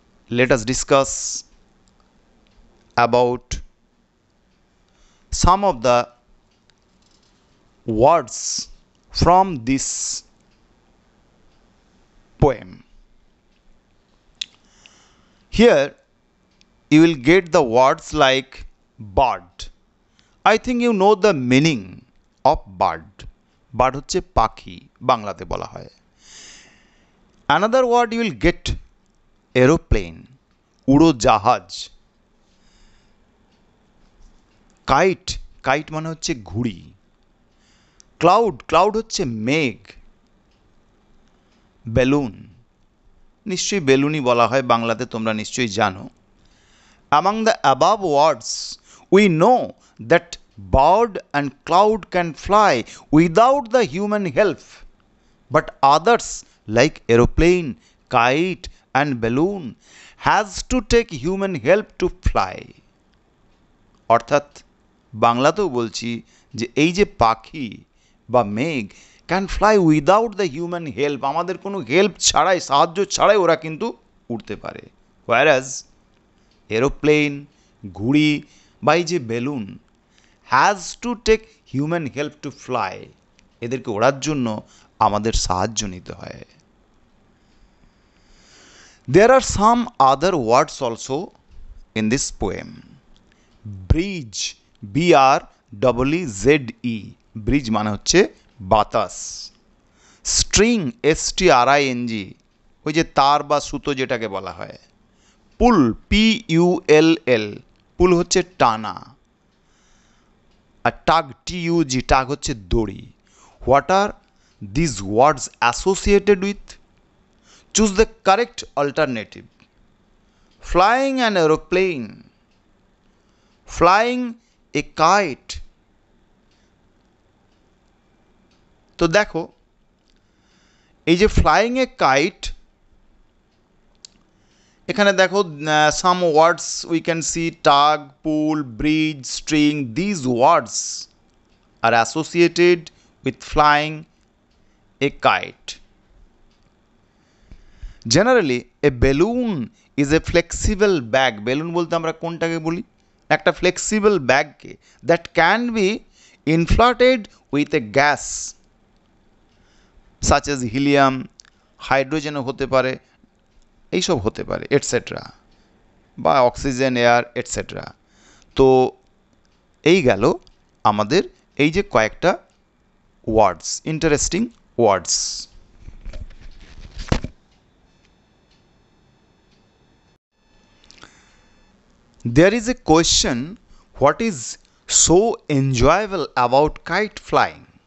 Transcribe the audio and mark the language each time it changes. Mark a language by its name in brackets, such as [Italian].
[English] Let us discuss about some of the words from this poem. Here you will get the words like bird. I think you know the meaning of bird. [Bangla] Bird হচ্ছে পাখি, বাংলাতে বলা হয়। [English] Another word you will get aeroplane, উড়োজাহাজ। [Bangla] Kite, kite মানে হচ্ছে ঘুড়ি। Cloud, cloud হচ্ছে মেঘ। বেলুন, নিশ্চয়ই বেলুনই বলা হয় বাংলাতে, তোমরা নিশ্চয়ই জানো। [English] Among the above words, we know that bird and cloud can fly without the human help, but others like aeroplane, kite and balloon has to take human help to fly. [Bangla] অর্থাৎ বাংলাতেও বলছি যে এই যে পাখি বা মেঘ [English] can fly without the human help, [Bangla] আমাদের কোনো হেল্প ছাড়াই, সাহায্য ছাড়াই ওরা কিন্তু উড়তে পারে। [English] whereas aeroplane, [Bangla] ঘুড়ি বা এই যে balloon [English] has to take human help to fly, [Bangla] এদেরকে ওড়ার জন্য আমাদের সাহায্য নিতে হয়। [English] There are some other words also in this poem. [Bangla] Breeze, B-R-E-E-Z-E, bridge মানে হচ্ছে বাতাস। স্ট্রিং, S-T-R-I-N-G, ওই যে তার বা সুতো যেটাকে বলা হয়। পুল, P-U-L-L, পুল হচ্ছে টানা। আর টাগ, T-U-G, টাগ হচ্ছে দড়ি। [English] What are these words associated with? Choose the correct alternative. Flying an aeroplane, flying a kite. [Bangla] তো দেখো এই যে [English] flying a kite, [Bangla] এখানে দেখো [English] some words we can see [Bangla] tug, pool, bridge, string. [English] These words are associated with flying a kite. Generally a balloon is a flexible bag. [Bangla] Balloon বলতে আমরা কোনটাকে বলি? একটা flexible ব্যাগকে, [English] that can be inflated with a gas such as helium, [Bangla] হাইড্রোজেনও হতে পারে, এইসব হতে পারে এটসেট্রা, বা অক্সিজেন, এয়ার এটসেট্রা। তো এই গেল আমাদের এই যে কয়েকটা [English] words, interesting words. There is a question, what is so enjoyable about kite flying?